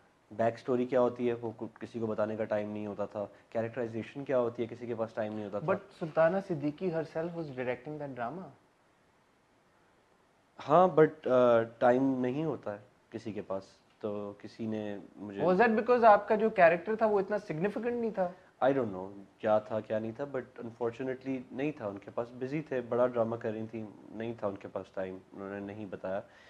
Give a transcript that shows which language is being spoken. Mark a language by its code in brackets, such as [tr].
[ur] Back story کیا ہوتی ہے وہ کسی کو بتانے کا ٹائم نہیں ہوتا تھا. کیریکٹرائزیشن کیا ہوتی ہے کسی کے پاس ٹائم نہیں ہوتا تھا. [en] But Sultana Siddiqui herself was directing that drama. [ur] ہاں بٹ ٹائم نہیں ہوتا ہے کسی کے پاس, تو کسی نے مجھے [en] Was that because [ur] آپ کا جو کیریکٹر تھا وہ اتنا سگنیفیکنٹ نہیں تھا؟ [en] I don't know [ur] کیا تھا کیا نہیں تھا, بٹ انفارچونیٹلی نہیں تھا ان کے پاس, بزی تھے, بڑا ڈرامہ کر رہی تھیں, نہیں تھا ان کے پاس ٹائم, انہوں نے نہیں بتایا.